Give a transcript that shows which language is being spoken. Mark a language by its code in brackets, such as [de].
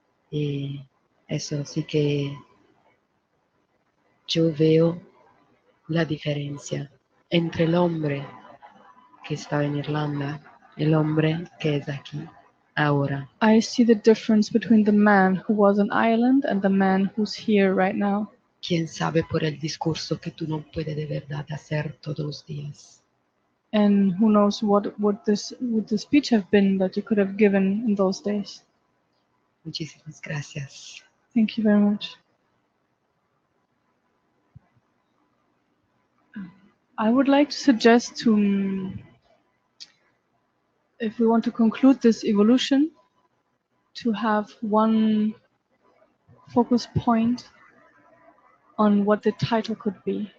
[es] Y eso sí que yo veo la diferencia entre el hombre que está en Irlanda y el hombre que es aquí ahora. [en] I see the difference between the man who was in Ireland and the man who's here right now. [es] Quién sabe por el discurso que tú no puedes de verdad hacer todos los días. [en] And who knows what would the speech have been that you could have given in those days. [es] Muchísimas gracias. [en] Thank you very much. I would like to suggest if we want to conclude this evolution, to have one focus point on what the title could be.